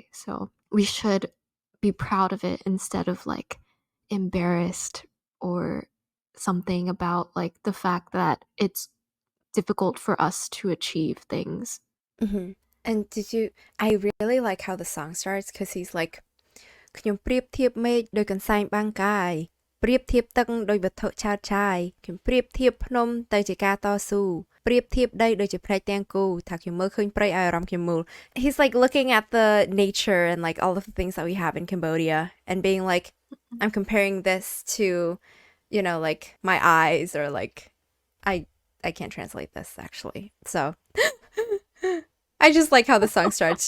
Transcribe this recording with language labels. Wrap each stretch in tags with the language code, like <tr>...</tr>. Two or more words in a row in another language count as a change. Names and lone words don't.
<en>So we should be proud of it instead of like embarrassed or something about like the fact that it's difficult for us to achieve things. Mm-hmm. And I really like how the song starts because he's like</en> <km>ខ្ញុំប្រៀបធៀបមេឃដោយកន្សែងបាំងកាយប្រៀបធៀបទឹកដោយវត្ថុឆើតឆាយខ្ញុំប្រៀបធៀបភ្នំទៅជាការតស៊ូប្រៀបធៀបដីដូចជាភ្នែកទាំងគូថាខ្ញុំមើលឃើញព្រៃឲ្យអារម្មណ៍ខ្ញុំមូល</km> <en>He's like looking at the nature and like all of the things that we have in Cambodia and being like I'm comparing this to you know, like my eyes or like I I can't translate this actually. So I just like how the song starts.</en>